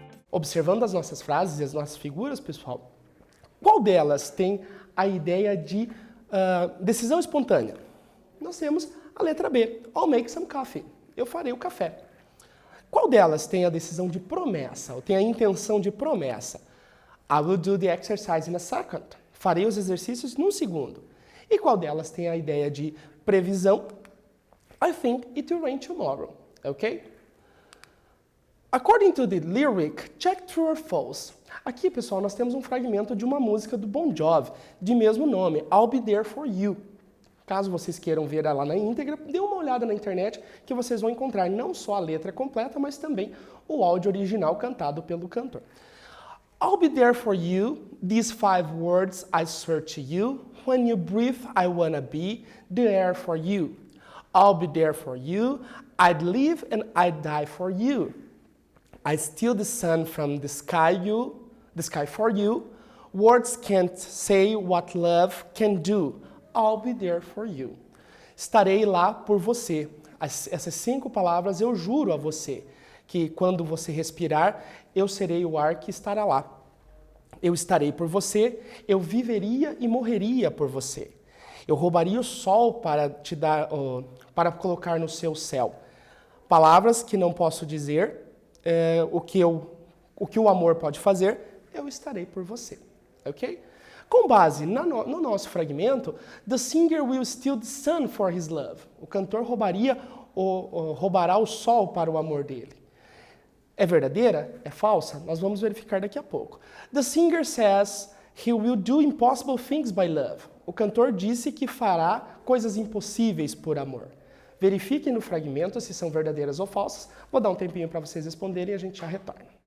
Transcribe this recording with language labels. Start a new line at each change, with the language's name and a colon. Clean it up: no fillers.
Portuguese: Observando as nossas frases e as nossas figuras, pessoal, qual delas tem a ideia de decisão espontânea? Nós temos a letra B,
English: I'll make some coffee.
Portuguese: Eu farei o café. Qual delas tem a decisão de promessa, ou tem a intenção de promessa?
English: I will do the exercise in a second.
Portuguese: Farei os exercícios num segundo. E qual delas tem a ideia de previsão?
English: I think it will rain tomorrow. Ok? According to the lyric, check true or false.
Portuguese: Aqui, pessoal, nós temos um fragmento de uma música do Bon Jovi, de mesmo nome, I'll Be There For You. Caso vocês queiram ver ela na íntegra, dê uma olhada na internet que vocês vão encontrar não só a letra completa, mas também o áudio original cantado pelo cantor.
English: I'll be there for you, these 5 words I swear to you, when you breathe I wanna be the air for you. I'll be there for you, I'd live and I'd die for you. I steal the sun from the sky for you. Words can't say what love can do. I'll be there for you.
Portuguese: Estarei lá por você. Essas 5 palavras eu juro a você, que quando você respirar, eu serei o ar que estará lá. Eu estarei por você, eu viveria e morreria por você. Eu roubaria o sol para te dar, para colocar no seu céu. Palavras que não posso dizer. O que o amor pode fazer, eu estarei por você, ok? Com base no nosso fragmento,
English: the singer will steal the sun for his love.
Portuguese: O cantor roubará o sol para o amor dele. É verdadeira? É falsa? Nós vamos verificar daqui a pouco.
English: The singer says he will do impossible things by love.
Portuguese: O cantor disse que fará coisas impossíveis por amor. Verifiquem no fragmento se são verdadeiras ou falsas. Vou dar um tempinho para vocês responderem e a gente já retorna.